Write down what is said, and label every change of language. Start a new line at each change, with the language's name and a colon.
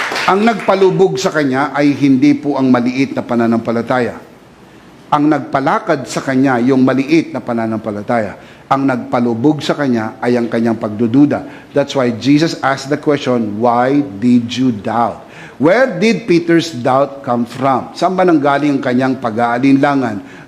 Filipino: Ang nagpalubog sa Kanya ay hindi po ang maliit na pananampalataya. Ang nagpalakad sa Kanya, yung maliit na pananampalataya. Ang nagpalubog sa Kanya ay ang Kanyang pagdududa.
English: That's why Jesus asked the question, why did you doubt? Where did Peter's doubt come from?
Filipino: Saan ba nanggaling ang kanyang pag-aalinlangan?